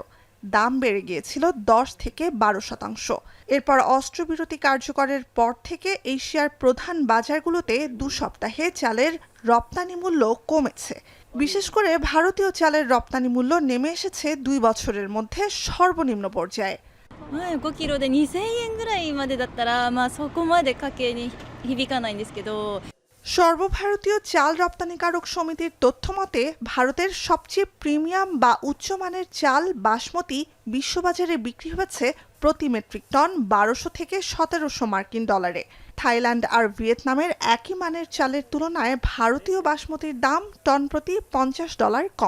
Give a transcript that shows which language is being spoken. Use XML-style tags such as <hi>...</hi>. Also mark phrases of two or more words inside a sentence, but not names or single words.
<bn>দাম বেড়ে গিয়েছিল 10 থেকে 12%। এরপর অস্ত্রবিরতি কার্যকরের পর থেকে এশিয়ার প্রধান বাজারগুলোতে 2 সপ্তাহে চালের রপ্তানি মূল্য কমেছে। বিশেষ করে ভারতীয় চালের রপ্তানি মূল্য নেমে এসেছে 2 বছরের মধ্যে সর্বনিম্ন পর্যায়ে।</bn> <ja>5 キロで2000円ぐらいまでだったらそこまで家計に響かないんですけど。</ja> <bn>সর্বভারতীয় চাল রপ্তানিকারক সমিতির তথ্যমতে ভারতের সবচেয়ে প্রিমিয়াম বা উচ্চমানের চাল বাসমতি বিশ্ববাজারে বিক্রি হয়েছে প্রতি মেট্রিক টন 1200 থেকে 1700 মার্কিন ডলারে। থাইল্যান্ড আর ভিয়েতনামের একই মানের চালের তুলনায় ভারতীয় বাসমতির দাম টন প্রতি $50 কম।</bn>